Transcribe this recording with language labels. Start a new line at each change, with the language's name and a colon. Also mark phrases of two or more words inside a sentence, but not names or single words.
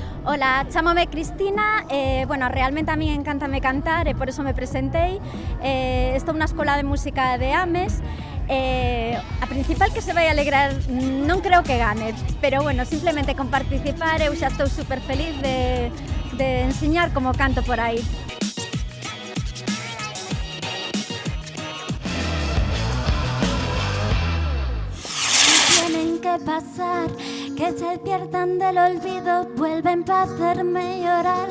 Galician: Ola, chámome Cristina, bueno, realmente a mí encántame cantar e por eso me presentei. Estou na Escola de Música de Ames. A principal que se vai alegrar non creo que gane, pero bueno, simplemente con participar eu xa estou super feliz de enseñar como canto por aí.
Spanish: Tienen que pasar, que se despiertan del olvido, vuelven para hacerme llorar.